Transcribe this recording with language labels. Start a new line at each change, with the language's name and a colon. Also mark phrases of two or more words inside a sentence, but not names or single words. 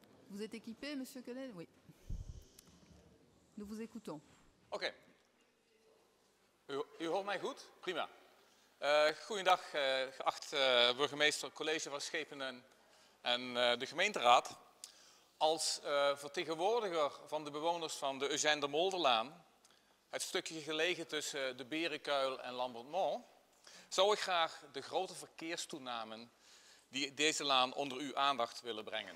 French: Vous êtes équipé, monsieur Koenen? Oui. Nous vous écoutons.
Dutch: Oké. U hoort mij goed? Prima. Goedendag, geachte burgemeester, college van Schepenen en de gemeenteraad. Als vertegenwoordiger van de bewoners van de Eugène de Molderlaan, het stukje gelegen tussen de Berenkuil en Lambertmont, zou ik graag de grote verkeerstoename die deze laan onder uw aandacht willen brengen.